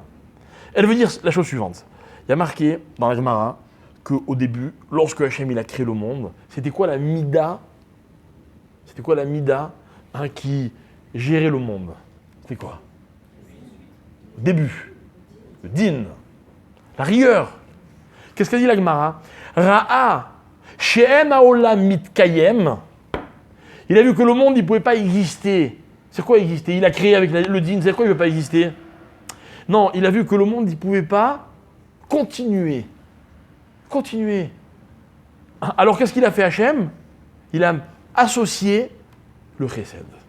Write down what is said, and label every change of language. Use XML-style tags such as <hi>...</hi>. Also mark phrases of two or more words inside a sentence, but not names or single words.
<fr>Elle veut dire la chose suivante. Il y a marqué dans la Gemara qu'au début, lorsque Hachem il a créé le monde, c'était quoi la mida? C'était quoi la mida qui gérait le monde? C'était quoi? Le début. Le din. La rigueur. Qu'est-ce qu'a dit la Gemara?</fr> <he>ראה שאין העולם מתקיים.</he> <fr>Il a vu que le monde, il ne pouvait pas exister. C'est quoi exister? Il a créé avec le din, c'est quoi il ne veut pas exister? Non, il a vu que le monde, il ne pouvait pas continuer. Continuer. Alors qu'est-ce qu'il a fait Hachem? Il a associé le chesed.</fr>